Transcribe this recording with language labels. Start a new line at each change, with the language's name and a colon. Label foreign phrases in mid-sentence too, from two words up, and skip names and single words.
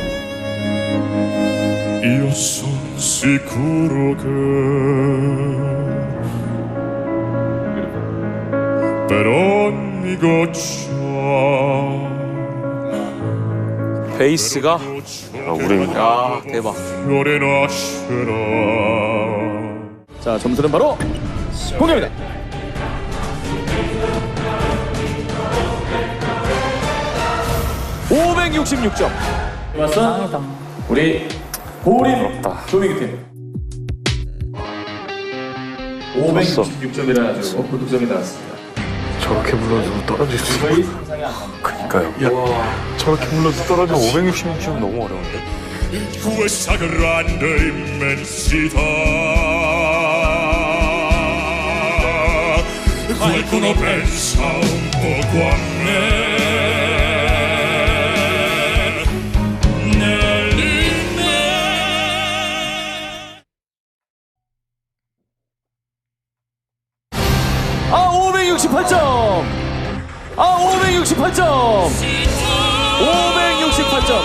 Italian: Io sono sicuro che per ogni goccia
Korean: 베이스가 우리입니다. 대박.
Italian: fiore nascerà.
Korean: 자, 점수는 바로 공개합니다. 566점. 맞어? 우리 고린 조민규 팀. 566점이라는 아주 고득점이 나왔습니다. 저렇게 불러도 떨어질 수 있어. 그니까요. 야, 저렇게 불러도 떨어지면 566점 너무 어려운데.
Italian: Questa grande immensità qualcuno pensa un poco a me
Korean: 아, 568점. 아, 568점. 568점.